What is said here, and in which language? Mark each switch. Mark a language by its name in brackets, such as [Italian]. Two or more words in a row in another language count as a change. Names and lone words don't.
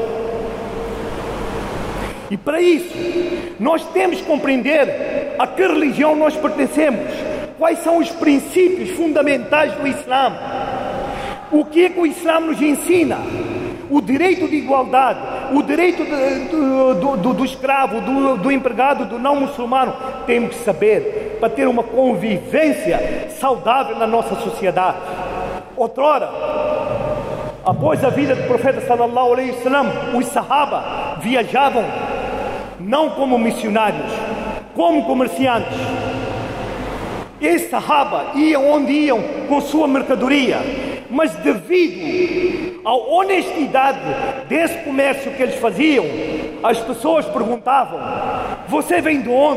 [Portuguese] E para isso, nós temos que compreender a que religião nós pertencemos, quais são os princípios fundamentais do Islã, o que é que o Islã nos ensina, o direito de igualdade, o direito do escravo, do empregado, do não muçulmano. Temos que saber para ter uma convivência saudável na nossa sociedade. Outrora, após a vida do profeta [Arabic] sallallahu alaihi wasallam, [Portuguese] os sahaba viajavam não como missionários, como comerciantes. Esses sahaba iam onde iam com sua mercadoria, mas devido à honestidade desse comércio que eles faziam, as pessoas perguntavam: você vem de onde?